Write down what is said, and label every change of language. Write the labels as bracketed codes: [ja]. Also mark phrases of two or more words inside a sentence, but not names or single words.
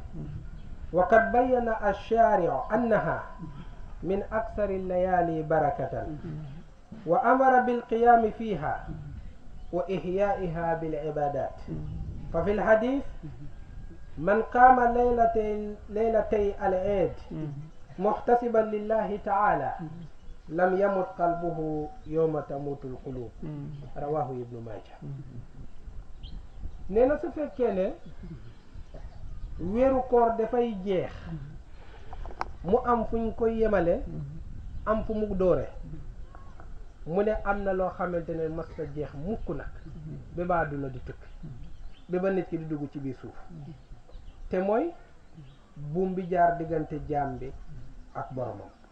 [ar] وقد بين الشارع أنها من أكثر الليالي بركة وأمر بالقيام فيها وإحيائها بالعبادات. ففي الحديث من قام ليلتي العيد محتسبا لله تعالى لم يمت قلبه يوم تموت القلوب. رواه ابن ماجه. [wo] nee na su fekkee ne weeru koor dafay jeex mu am fu ñu koy yemale am fu mu doore mu ne am na loo xamante ne mas ta jeex mukk nag ba ba àdduna di tukki ba ba nit ki di dugg ci biir suuf te mooy buum bi jaar diggante jaam bi ak boromam.